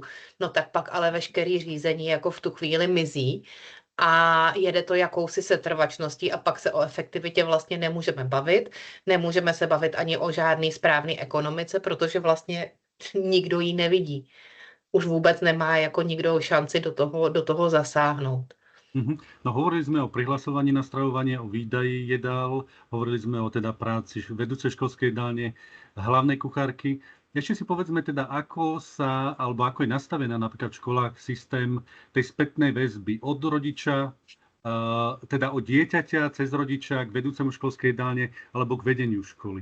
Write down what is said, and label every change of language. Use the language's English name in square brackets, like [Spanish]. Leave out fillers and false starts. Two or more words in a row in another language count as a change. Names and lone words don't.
[Czech] No tak pak ale veškerý řízení jako v tu chvíli mizí a jede to jakousi setrvačností a pak se o efektivitě vlastně nemůžeme bavit. Nemůžeme se bavit ani o žádný správný ekonomice, protože vlastně nikdo ji nevidí. Už vůbec nemá jako nikdo šanci do toho zasáhnout. [Slovak] No hovorili sme o prihlasovaní na stravovanie, o výdaji jedál, hovorili sme o teda práci vedúcej školskej jedálne, hlavnej kuchárky. Ešte si povedzme teda, ako je nastavená napríklad v školách systém tej spätnej väzby od rodiča, teda od dieťaťa cez rodiča k vedúcemu školskej jedálne alebo k vedeniu školy.